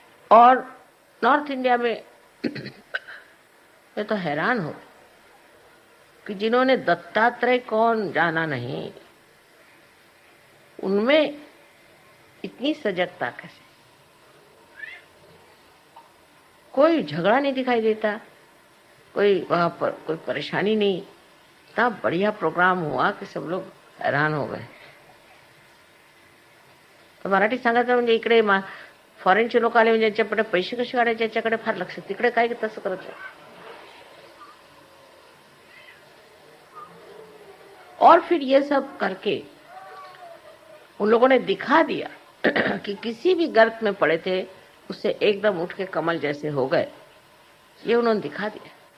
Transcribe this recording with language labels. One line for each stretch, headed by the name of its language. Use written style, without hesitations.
Hindi: और north India में मैं तो हैरान हूं कि जिन्होंने दत्तात्रेय कौन जाना नहीं, उनमें इतनी सजगता कैसे, कोई झगड़ा नहीं दिखाई देता, कोई वहां पर कोई परेशानी नहीं। इतना बढ़िया प्रोग्राम हुआ कि सब लोग हैरान हो गए।
Marathi: तर मराठी सांगायचं म्हणजे इकडे फॉरेनचे लोक आले म्हणजे ज्याच्याकडे पैसे कसे काढायचे याच्याकडे फार लक्ष, तिकडे काय तसं करत नाही।
Hindi: और फिर ये सब करके उन लोगों ने दिखा दिया कि किसी भी गर्त में पड़े थे उससे एकदम उठ के कमल जैसे हो गए, ये उन्होंने दिखा दिया।